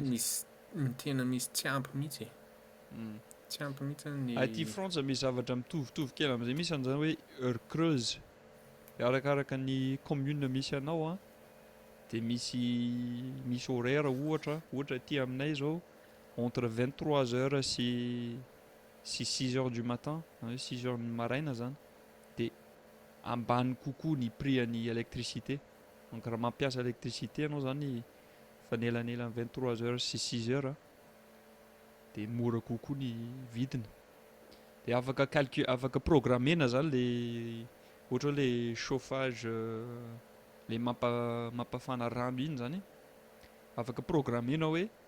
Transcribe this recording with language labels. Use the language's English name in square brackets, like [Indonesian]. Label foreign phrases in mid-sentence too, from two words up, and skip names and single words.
[Malagasy] misy tena misy tsy ampy mihitsy tsy ampy mihitsy ny aty France misy zavatra mitovitovy kely amin'izay misy an'izany hoe [French] heure creuse [Malagasy] arakaraka ny commune misy anao a de misy horaire ohatra aty aminay zao [French] entre 23 heures [Malagasy] sy [French] 6 heures du matin [Malagasy] 6 heures ny maraina zany de ambany kokoa ny prix any électricité donc raha mampiasa électricité anao zany fanelanelany 23 heures sy 6 heures de mora kokoa ny vidiny de afaka programmena zany le ohatra le chauffage le mampafana rano iny zany afaka programmena hoe